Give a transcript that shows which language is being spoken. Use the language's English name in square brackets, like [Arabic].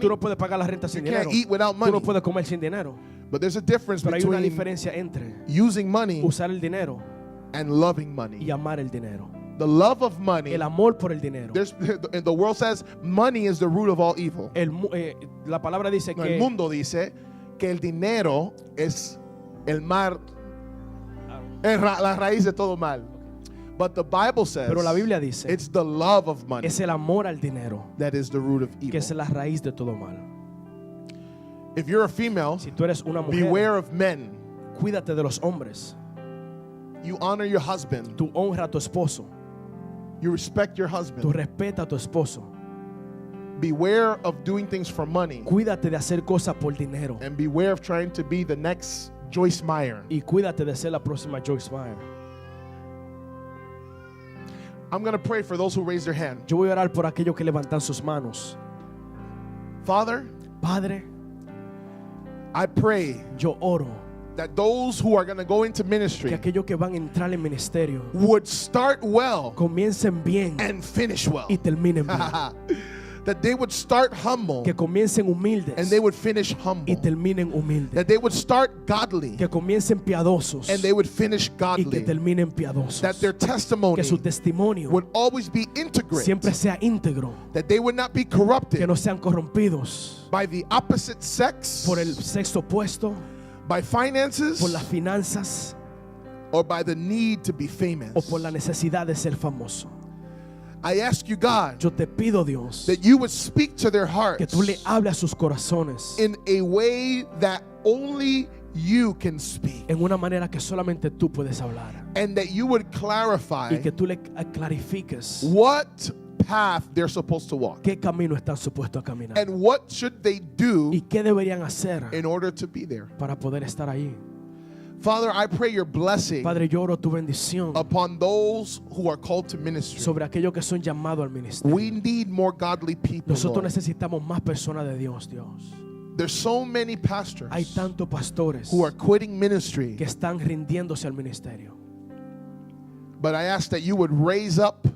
[Spanish] Tú no puedes pagar la renta sin [English] You can't [Spanish] dinero. [English] eat without [Spanish] Tú [English] money. [Spanish] no puedes comer sin dinero. [English] But there's a difference [Spanish] Pero hay una [English] between [Spanish] diferencia entre [English] using money [Spanish] usar el dinero [English] and loving [Spanish] y [English] money. [Spanish] amar el dinero. [English] The love of money, [Spanish] El amor por el dinero. [English] the world says money is the root of all evil. [Spanish] La palabra dice [English] No, [Spanish] que el mundo dice que el dinero es el mar, la raíz de todo mal. [English] But the Bible says [Spanish] pero la Biblia dice [English] it's the love of money [Spanish] es el amor al dinero [English] that is the root of [Spanish] que [English] evil. [Spanish] es la raíz de todo mal. [English] If you're a female, [Spanish] Si tú eres una mujer, [English] beware of men. [Spanish] cuídate de los hombres. [English] You honor your husband. [Spanish] Tú honra a tu esposo. [English] You respect your [Spanish] Tú [English] husband. [Spanish] respeta a tu esposo. [English] Beware of doing things for money. [Spanish] Cuídate de hacer cosas por dinero. [English] And beware of trying to be the next Joyce Meyer. [Spanish] Y cuídate de ser la próxima Joyce Meyer. [English] I'm going to pray for those who raise their hand. [Spanish] Yo voy a orar por aquellos que levantan sus manos. [English] Father, [Spanish] Padre, [English] I pray [Spanish] yo oro [English] that those who are going to go into [Spanish] que [English] ministry [Spanish] aquellos que van a entrar en ministerio [English] would start well [Spanish] comiencen bien [English] and finish well. [Spanish] y terminen bien. [English] That they would start humble [Spanish] Que comiencen humildes [English] and they would finish [Spanish] y [English] humble. [Spanish] terminen humildes. [English] That they would start godly [Spanish] Que comiencen piadosos [English] and they would finish [Spanish] y que [English] godly. [Spanish] terminen piadosos. [English] That their testimony [Spanish] Que su testimonio [English] would always be integrate. [Spanish] siempre sea íntegro. [English] That they would not be [Spanish] Que [English] corrupted [Spanish] no sean corrompidos [English] by the opposite sex, [Spanish] por el sexo opuesto, [English] by finances, [Spanish] por las finanzas [English] or by the need to be famous. [Spanish] o por la necesidad de ser famoso. [English] I ask you, God, [Spanish] Yo te pido, Dios, [English] that you would speak to their [Spanish] que [English] hearts [Spanish] tú le hables a sus corazones [English] in a way that only you can speak, [Spanish] en una manera que solamente tú puedes hablar [English] and that you would [Spanish] y [English] clarify [Spanish] que tú le clarifiques [English] what path they're supposed to walk. [Spanish] ¿Qué camino están supuestos a caminar? [English] And what should they do [Spanish] ¿Y qué deberían hacer [English] in order to be there? [Spanish] para poder estar ahí? [English] Father, I pray your blessing [Spanish] Padre, yo oro tu bendición [English] upon those who are called to ministry. [Spanish] sobre aquellos que son llamados al ministerio. [English] We need more godly people, [Spanish] Nosotros [English] Lord. [Spanish] necesitamos más personas de Dios, Dios. [English] There's so many pastors [Spanish] Hay tantos pastores [English] who are quitting ministry, [Spanish] que están rindiéndose al ministerio. [English] but I ask that you would raise up